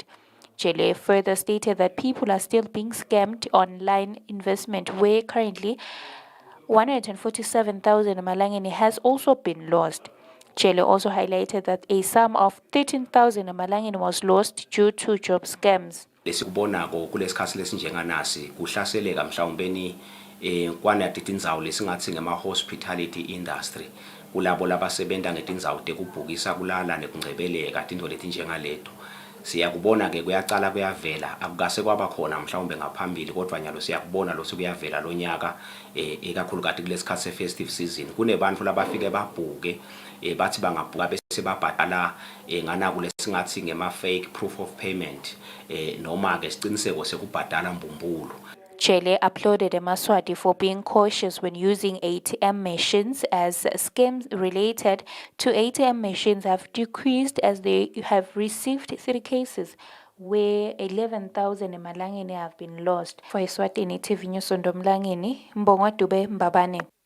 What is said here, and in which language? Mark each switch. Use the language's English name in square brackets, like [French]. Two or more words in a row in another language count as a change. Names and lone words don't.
[English] Jele further stated that people are still being scammed online investment, where currently 147,000 emalangeni has also been lost. Jele also highlighted that a sum of 13,000 emalangeni was lost due to job scams. [Swati] Lesikubonako kulesikhathi lesinjenganasi kuhlaseleka mhlawumbeni kwanati tindzawo lesingathi ngema [English] hospitality industry [Swati] kulabo labasebenta ngetindzawo tekubhukisa kulala nekungcebeleka tindwo letinjengaleto. Siyakubona ke kuyacala kuyavela akukase kwaba khona mhlawumbe ngaphambili kodwa nyalo siyakubona lo sekuyavela lo nyaka ekakhulukazi kulesikhathi se [English] festive season [Swati] kunebantu labafike babhuke bathi bangabhuka bese babhadala ngana kulesingathi ngema [English] fake proof of payment [Swati] noma ke siciniseko sekubhadala mbumbulu. [English] Jele applauded Eswatini for being cautious when using ATM machines, as scams related to ATM machines have decreased, as they have received 3 cases where 11,000 emalangeni have been lost. For Eswatini TV News Ndomlangeni, Mbongwa Dube Mbabane.